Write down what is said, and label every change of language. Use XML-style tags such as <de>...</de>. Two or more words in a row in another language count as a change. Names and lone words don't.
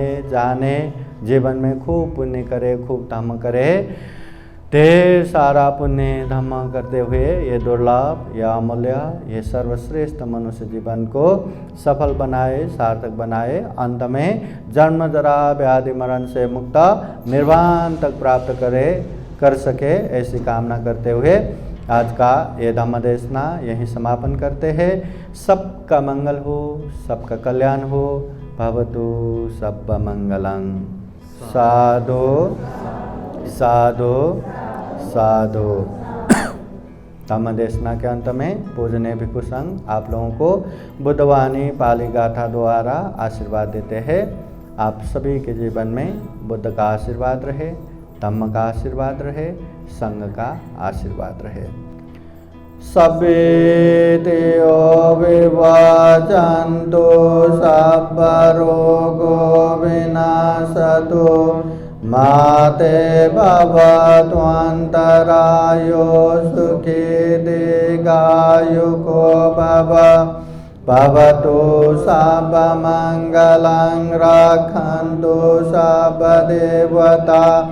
<hi>जाने, जीवन में खूब पुण्य करे, खूब धम्म करे, ढेर सारा पुण्य धम्म करते हुए ये दुर्लभ, ये अमूल्य, ये सर्वश्रेष्ठ मनुष्य जीवन को सफल बनाए, सार्थक बनाए, अंत में जन्म जरा व्याधि मरण से मुक्त निर्वाण तक प्राप्त कर सके, ऐसी कामना करते हुए आज का ये धम्म देशना यहीं समापन करते हैं। सबका मंगल हो, सबका कल्याण हो,</hi> <pi>भवतु सब मंगलं। साधु साधु साधु।</pi> <hi>धम्म देशना के अंत में पूजनीय भिक्षु संघ आप लोगों को बुद्धवाणी पाली गाथा द्वारा आशीर्वाद देते हैं। आप सभी के जीवन में बुद्ध का आशीर्वाद रहे, धम्म का आशीर्वाद रहे, संघ का आशीर्वाद रहे।</hi> <pi>सभे देव विभाजन्तु, सब रोगो विनाशतु, माते भवत्वन्तरायो सुखी दीर्घायुको भव भवतु सर्वमङ्गलं रक्षन्तु सर्वदेवता</pi>